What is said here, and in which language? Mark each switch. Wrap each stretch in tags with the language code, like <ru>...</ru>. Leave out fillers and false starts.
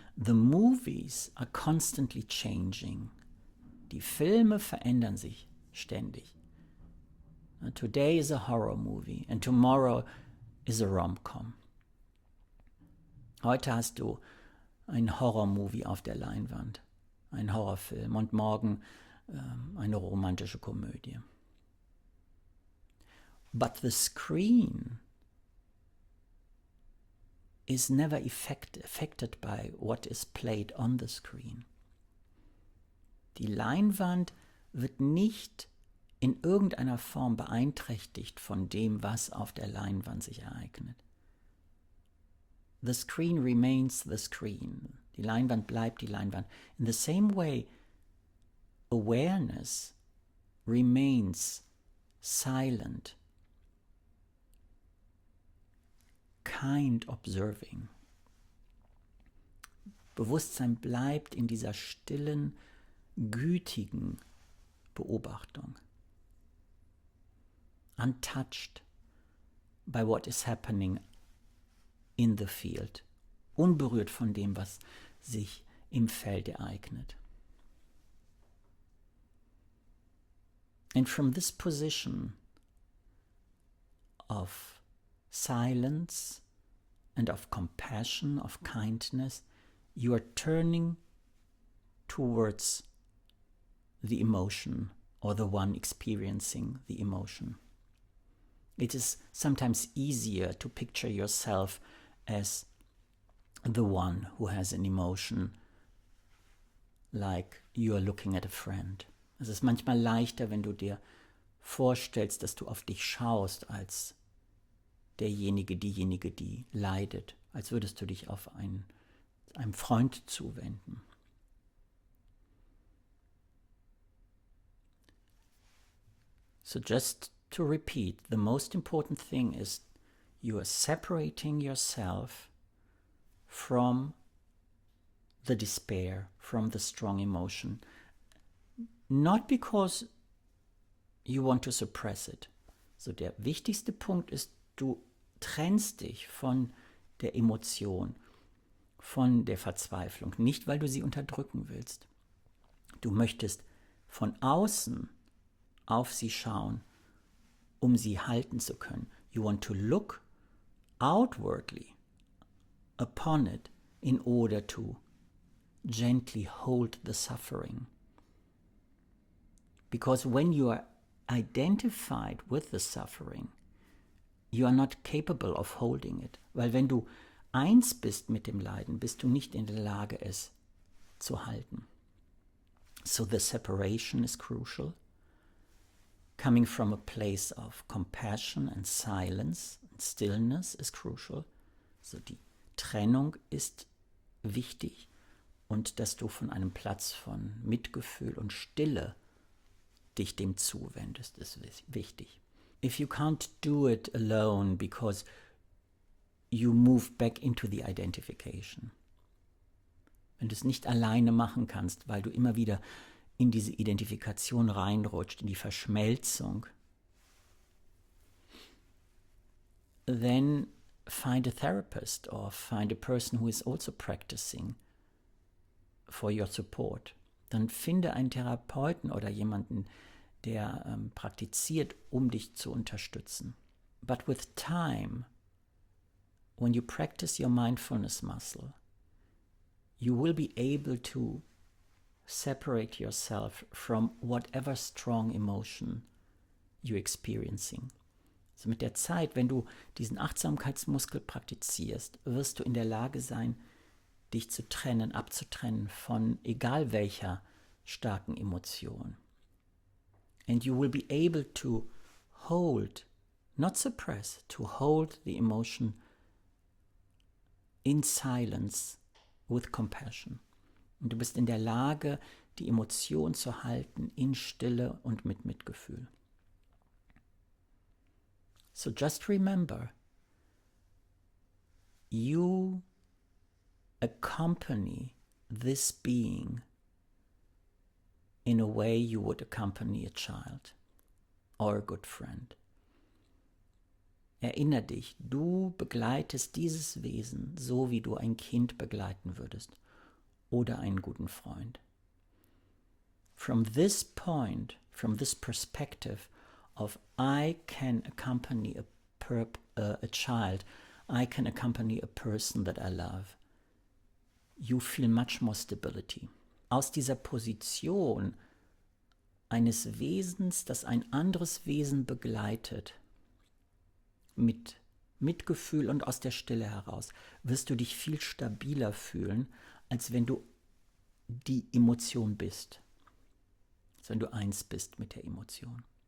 <en>The movies are constantly changing.</en> <de>Die Filme verändern sich ständig.</de> <en>Today is a horror movie and tomorrow is a rom-com.</en> <de>Heute hast du ein Horror-Movie auf der Leinwand, ein Horrorfilm und morgen eine romantische Komödie.</de> <en>But the screen is never affected by what is played on the screen.</en> <de>Die Leinwand wird nicht in irgendeiner Form beeinträchtigt von dem, was auf der Leinwand sich ereignet.</de> <en>The screen remains the screen.</en> <de>Die Leinwand bleibt die Leinwand.</de> <en>In the same way, awareness remains silent, kind observing.</en> <de>Bewusstsein bleibt in dieser stillen, gütigen Beobachtung.</de> <en>untouched by what is happening in the field,</en> <de>unberührt von dem, was sich im Feld ereignet.</de> <en>And from this position of silence and of compassion, of kindness, you are turning towards the emotion or the one experiencing the emotion. It is sometimes easier to picture yourself as the one who has an emotion, like you are looking at a friend.</en> <de>Es ist manchmal leichter, wenn du dir vorstellst, dass du auf dich schaust, als derjenige, diejenige, die leidet, als würdest du dich auf einem Freund zuwenden.</de> <en>So just to repeat, the most important thing is you are separating yourself from the despair, from the strong emotion, not because you want to suppress it.</en> <de>So der wichtigste Punkt ist, du trennst dich von der Emotion, von der Verzweiflung, nicht weil du sie unterdrücken willst. Du möchtest von außen auf sie schauen, um sie halten zu können.</de> <en>You want to look outwardly upon it in order to gently hold the suffering. Because when you are identified with the suffering, you are not capable of holding it.</en> <de>Weil wenn du eins bist mit dem Leiden, bist du nicht in der Lage, es zu halten.</de> <en>So the separation is crucial. Coming from a place of compassion and silence and stillness is crucial.</en> <de>So die Trennung ist wichtig und dass du von einem Platz von Mitgefühl und Stille dich dem zuwendest, ist wichtig.</de> <en>If you can't do it alone because you move back into the identification.</en> <de>Wenn du es nicht alleine machen kannst, weil du immer wieder in diese Identifikation reinrutscht, in die Verschmelzung,</de> <en>then find a therapist or find a person who is also practicing for your support.</en> <de>Dann finde einen Therapeuten oder jemanden, der praktiziert, um dich zu unterstützen.</de> <en>But with time, when you practice your mindfulness muscle, you will be able to separate yourself from whatever strong emotion you're experiencing.</en> <de>Also mit der Zeit, wenn du diesen Achtsamkeitsmuskel praktizierst, wirst du in der Lage sein, dich zu trennen, abzutrennen von egal welcher starken Emotion.</de> <en>And you will be able to hold, not suppress, to hold the emotion in silence with compassion.</en> <de>Und du bist in der Lage, die Emotion zu halten in Stille und mit Mitgefühl.</de> <en>So just remember, you accompany this being in a way you would accompany a child or a good friend.</en> <de>Erinner dich, du begleitest dieses Wesen so, wie du ein Kind begleiten würdest oder einen guten Freund.</de> <en>From this point, from this perspective of I can accompany a child, I can accompany a person that I love, you feel much more stability.</en> <de>Aus dieser Position eines Wesens, das ein anderes Wesen begleitet, mit Mitgefühl und aus der Stille heraus, wirst du dich viel stabiler fühlen, als wenn du die Emotion bist. Als wenn du eins bist mit der Emotion.</de>